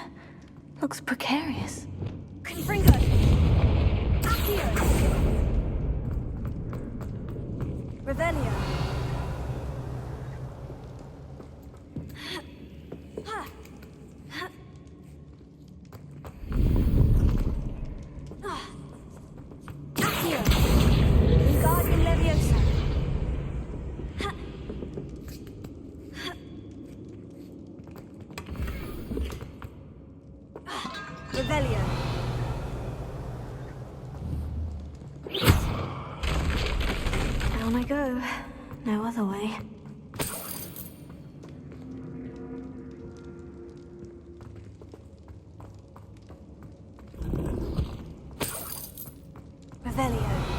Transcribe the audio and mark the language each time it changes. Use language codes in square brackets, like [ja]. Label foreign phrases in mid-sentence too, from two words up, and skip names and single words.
[en] Looks precarious. Confringo! Accio. Revelio. Accio. Wingardium Leviosa. Revelio. Down I go. No other way. Revelio.